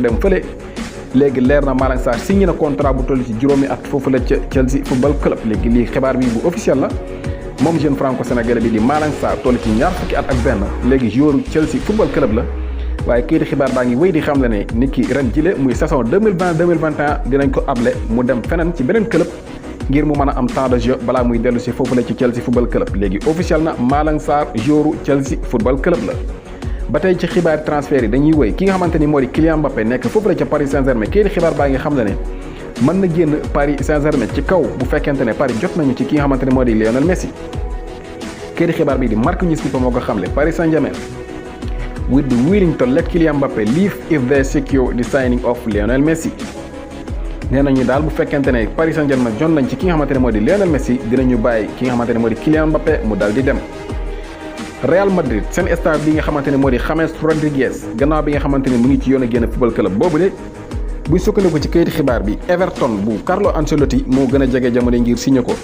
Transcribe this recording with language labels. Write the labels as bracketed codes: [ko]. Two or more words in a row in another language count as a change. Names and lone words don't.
[wo] dem fële léegi leer na Malang Sarr signé na contrat bu toll ci juróomi at foofu la ca Chelsea football club léegi lii xibaar bi bu officiel la moom [fr] jeune franco sénégalais [wo] bi di Malang Sarr toll ci ñaar fukki at ak benn léegi joueur Chelsea football club la waaye kayiti xibaar baa ngi wéy di xam le ne nit ki ren jile muy saison 2020-2021 dinañ ko able mu dem feneen ci beneen club ngir mu mën a am [fr] temps de jeu [wo] balaa muy dellu si foofu la ci Chelsea football club léegi officiel na Malang Sarr joueur Chelsea football club la. ba tey ci xibaar transfert yi dañuy wéy ki nga xamante ni moo di Kylian Mbappé nekk foofu la ca Paris Saint-Germain kayiti xibaar baa ngi xam le ne mën na génn Paris Saint-Germain ci kaw bu fekkente ne Paris jot nañu ci ki nga xamante ne moo di Lionel Messi. kayiti xibaar bii di Marca News moo ko xamle [en] Paris Saint-Germain would be willing to let Kylian Mbappé leave if they secure the signing of Lionel Messi. [wo] nee nañu daal bu fekkente ne Paris Saint-Germain jot nañ ci ki nga xamante ne moo di Lionel Messi dinañu bàyyi ki nga xamante ne moo di Kylian Mbappé mu dal di dem. Real Madrid seen star bi nga xamante ne moo di James Rodriguez gannaaw bi nga xamante ne mu ngi ci yoon a génn [en] football club [wo] boobu de buñ sukkandiku ci kayiti xibaar bi Everton bu Carlo Ancelotti moo gën a jege jamono ngir signé ko.